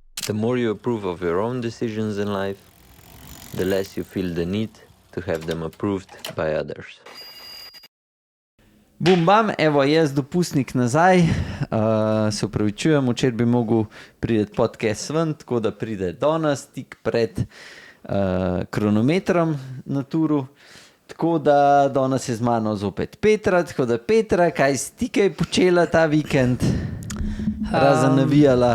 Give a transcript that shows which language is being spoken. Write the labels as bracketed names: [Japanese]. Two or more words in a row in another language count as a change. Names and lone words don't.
[English] The more you approve of your own decisions in life, the less you feel the need to have them approved by others. Bum bam, [Slovenian] evo jaz dopustnik nazaj, se upravičujem, včeraj bi mogel priti podcast ven, tako da pride danes tik pred kronometrom na turu, tako da danes je z mano zopet Petra, tako da Petra, kaj si ti kaj počela ta vikend, razen navijala?